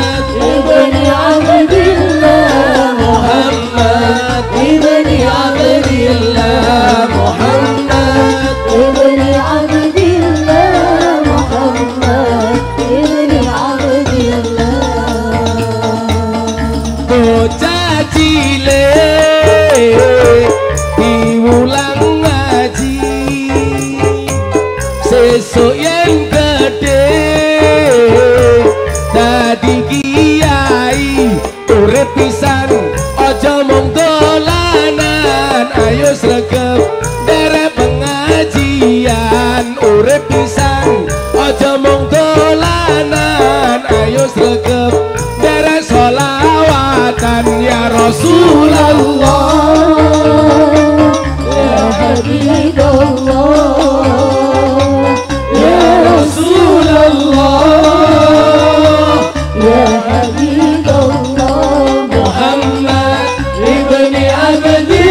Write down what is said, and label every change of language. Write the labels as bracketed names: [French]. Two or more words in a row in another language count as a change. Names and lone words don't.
[Javanese] ibni Abdillah, Muhammad ibni Abdillah, Muhammad ibni Abdillah, Muhammad ibni Abdillah. bocah cilik diulang ngaji, sesuk yen gedhe dadi kiai. Urip pisan aja mung dolanan, ayo sregep derek pengajian. Urip pisan aja mung dolanan, ayo sregep derek sholawatan. [Arabic] يا رسول الله, يا حبيب الله, يا رسول الله, يا حبيب الله. Muhammad ibni Abdillah.